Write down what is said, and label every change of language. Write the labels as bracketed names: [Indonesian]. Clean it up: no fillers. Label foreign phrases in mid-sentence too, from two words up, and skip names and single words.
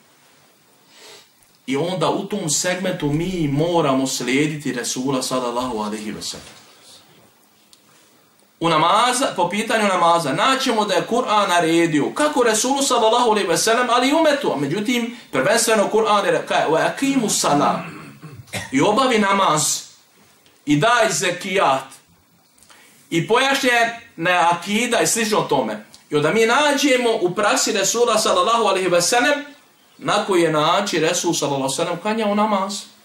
[Bosnian] I onda u tom segmentu mi moramo slijediti Resula [Arabic] صلى الله عليه وسلم. [Bosnian] U namaza, po pitanju namaza, naćemo da je Kur'an naredio kako Resulu [Arabic] صلى الله عليه وسلم, [Bosnian] ali i umetu. Međutim, prvenstveno Kur'an je rekao [Arabic] وأقيموا الصلاة [Bosnian] i obavi namaz i daj zekijat i pojašnjena akida i slično tome. I onda mi nađemo u praksi Resula [Arabic] صلى الله عليه وسلم [Bosnian] na koji je način Resul [Arabic] صلى الله عليه وسلم [Bosnian] klanjao namaz.